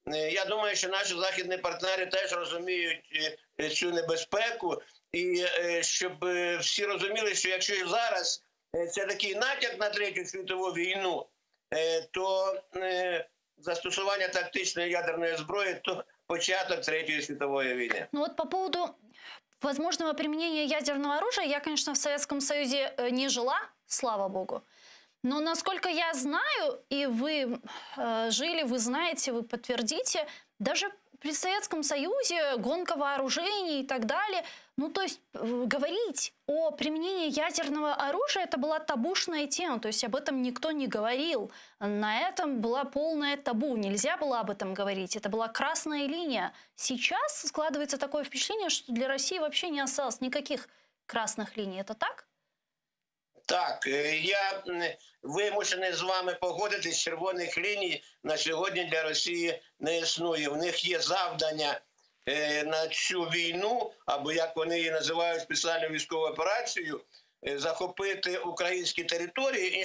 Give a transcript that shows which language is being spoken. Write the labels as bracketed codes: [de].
[uk] Я думаю, що наші західні партнери теж розуміють цю небезпеку. І щоб всі розуміли, що якщо зараз це такий натяк на Третю світову війну, то застосування тактичної ядерної зброї – то початок Третьої світової війны. [ru] Ну вот по поводу возможного применения ядерного оружия, я, конечно, в Советском Союзе не жила, слава богу. Но насколько я знаю, и вы жили, вы знаете, вы подтвердите, даже при Советском Союзе гонка вооружений и так далее. Ну, то есть говорить о применении ядерного оружия – это была табушная тема. То есть об этом никто не говорил. На этом была полное табу. Нельзя было об этом говорить. Это была красная линия. Сейчас складывается такое впечатление, что для России вообще не осталось никаких красных линий. Это так? [uk] Так, я вимушений з вами погодитись, червоних ліній на сьогодні для Росії не існує. В них є завдання на цю війну, або як вони її називають, спеціальну військову операцію, захопити українські території.